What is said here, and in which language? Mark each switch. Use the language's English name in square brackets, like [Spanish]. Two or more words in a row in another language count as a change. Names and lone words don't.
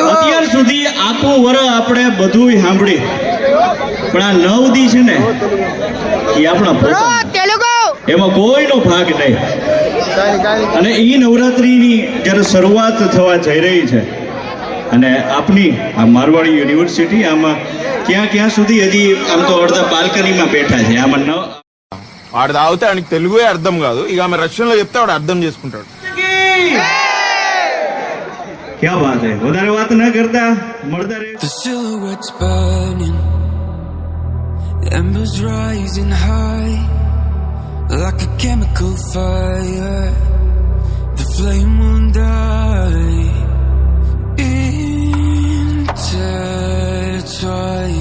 [Gujarati] અત્યાર સુધી આખું વર આપણે બધું સાંભળી, પણ આ 9 દી છે ને એ આપણા પોતાના. એમાં કોઈનો ભાગ નહીં. અને એ નવરાત્રિની જ્યારે શરૂઆત થવા જઈ રહી છે અને આપની આ મારવાડી યુનિવર્સિટી આમાં ક્યાં સુધી હજી આમ તો અડધા બાલ્કનીમાં બેઠા છે. આમાં [Telugu] వాడు తాగితే ఆయనకి తెలుగే అర్థం కాదు, ఇక ఆమె రష్యన్లో చెప్తే వాడు అర్థం చేసుకుంటాడు. [Gujarati] ક્યાં વાત હે, વધારે વાત ન કરતા મળતા રહે. [English] The silhouettes burning, embers rising high, like a chemical fire. The flame won't die. Intertwined.